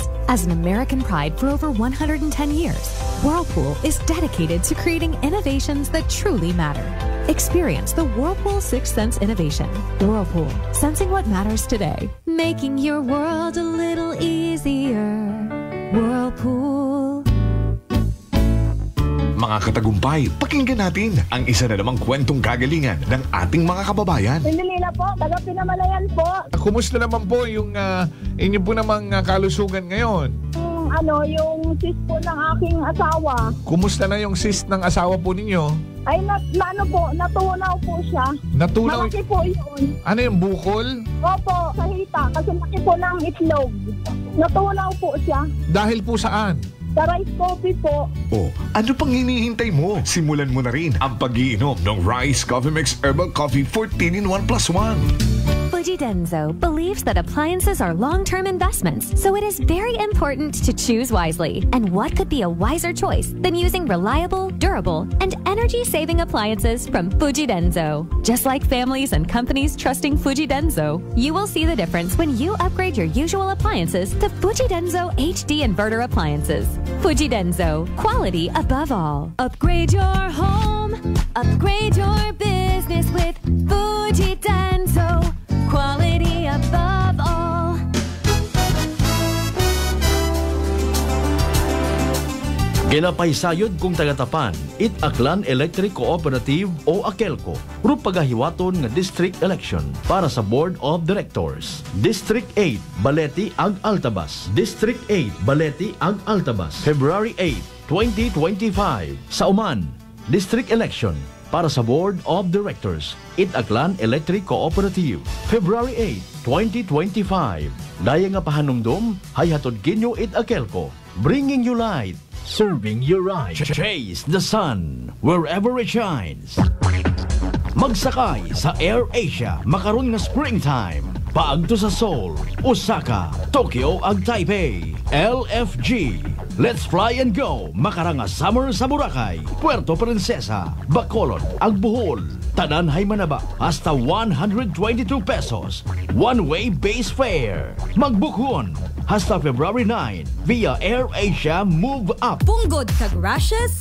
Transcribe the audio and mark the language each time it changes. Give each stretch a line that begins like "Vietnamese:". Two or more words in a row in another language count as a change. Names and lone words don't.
English: As an American pride for over 110 years, Whirlpool is dedicated to creating innovations that truly matter. Experience the Whirlpool Sixth Sense innovation. Whirlpool, sensing what matters today. Making your world a little easier. Whirlpool.
Filipino: Mga katagumpay, pakinggan natin ang isa na namang kwentong kagalingan ng ating mga kababayan. Pindilila po, taga Pinamalayan po. Kumusta naman po yung inyo po namang kalusugan ngayon? Yung cyst po ng aking asawa. Kumusta na yung cyst ng asawa po ninyo? Ay, natunaw po siya. Natunaw? Malaki po yun. Ano yung bukol? Opo, sa hita. Kasi laki po ng itlog. Natunaw po siya. Dahil po saan? Sa rice coffee po. Oh, ano pang hinihintay mo? Simulan mo na rin ang pag-iinom ng Rice Coffee Mix Herbal Coffee 14 in 1 plus 1.
English: Fuji Denso believes that appliances are long-term investments, so it is very important to choose wisely. And what could be a wiser choice than using reliable, durable, and energy-saving appliances from Fuji Denso? Just like families and companies trusting Fuji Denso, you will see the difference when you upgrade your usual appliances to Fuji Denso HD inverter appliances. Fuji Denso, quality above all. Upgrade your home, upgrade your business with Fuji Denso. Quality above all.
Aklanon: Ginapaysayod kung tagatapan, it Aklan Electric Cooperative o AKELCO, ru pagahiwaton nga
English: district election
Aklanon: para sa Board of Directors. District 8, Baleti ag Altabas. District 8, Baleti ag Altabas. February 8, 2025. Sa Uman,
English: district election
Aklanon: para sa Board of Directors, it Aklan Electric Cooperative. February 8, 2025. Daya nga pahanumdum, hay hatod kinyo it AKELCO,
English: bringing you light, serving your eyes. Chase the sun wherever it shines.
Aklanon: Magsakay sa Air Asia makaron nga springtime. Paagto sa Seoul, Osaka, Tokyo ag Taipei. LFG.
English: Let's fly and go.
Aklanon: Makaranga summer sa Boracay, Puerto Princesa, Bacolod ag Bohol. Tanan hay manaba hasta 122 pesos.
English: One-way base fare.
Aklanon: Magbukhon hasta
English: February 9 via Air Asia Move Up.
Aklanon: Punggod kag rashes?